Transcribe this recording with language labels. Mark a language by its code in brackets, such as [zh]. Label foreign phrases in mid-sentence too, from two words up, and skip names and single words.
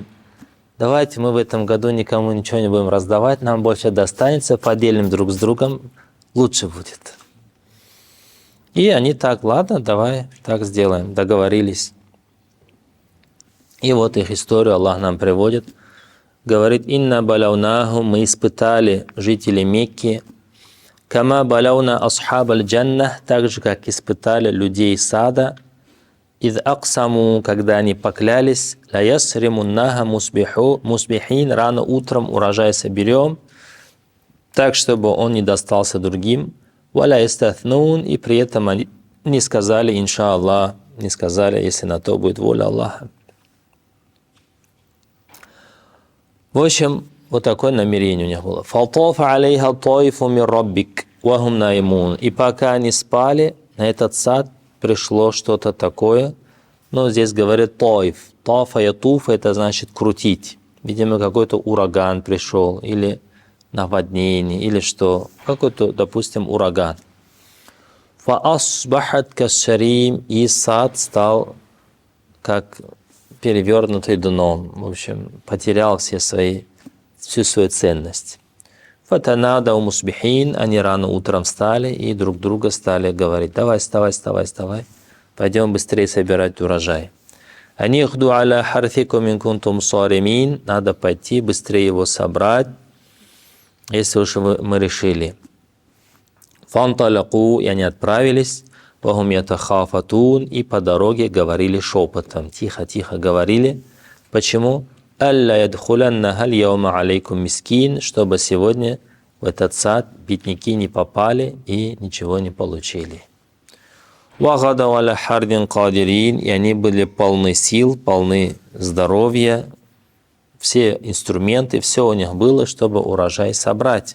[ru] Давайте мы в этом году никому ничего не будем раздавать, нам больше достанется, поделим друг с другом, лучше будет. И они так: ладно, давай так сделаем, договорились. И вот их историю Аллах нам приводит. Говорит: [ar] «إنا بلوناهم», [ru] мы испытали жителей Мекки, [ar] «كما بلونا أصحاب الجنة», [ru] так же, как испытали людей сада, [ar] «إذ أقسموا», [ru] когда они поклялись, [ar] «ليصرمنها مصبحين», [ru] рано утром урожай соберем, так, чтобы он не достался другим, [ar] «ولا يستثنون», [ru] и при этом они не сказали «Иншаллах», не сказали, если на то будет воля Аллаха. В общем, вот такое намерение у них было. [ar] «فطاف عليها طائف من ربك وهم نائمون». [ru] И пока они спали, на этот сад пришло что-то такое. Но здесь говорит таиф. [ar] طاف يطوف, [ru] это значит крутить. Видимо, какой-то ураган пришел, или наводнение, или что. Какой-то, допустим, ураган. [ar] «فأصبحت كالصريم», [ru] и сад стал как перевернутый дном. В общем, потерял всю свою ценность. [ar] فتنادوا مصبحين, [ru] они рано утром встали и друг друга стали говорить: давай, вставай, пойдем быстрее собирать урожай. [ar] أن اغدوا على حرثكم إن كنتم صارمين, [ru] надо пойти быстрее его собрать, если уж мы решили. Фанталаку, и они отправились. [ar] وهم يتخافتون, [ru] и по дороге говорили шепотом, тихо говорили. Почему? [ar] ألا يدخلنها اليوم عليكم مسكين, [ru] чтобы сегодня в этот сад бедняки не попали и ничего не получили. [ar] وغدوا على حرد قادرين, [ru] и они были полны сил, полны здоровья, все инструменты, все у них было, чтобы урожай собрать.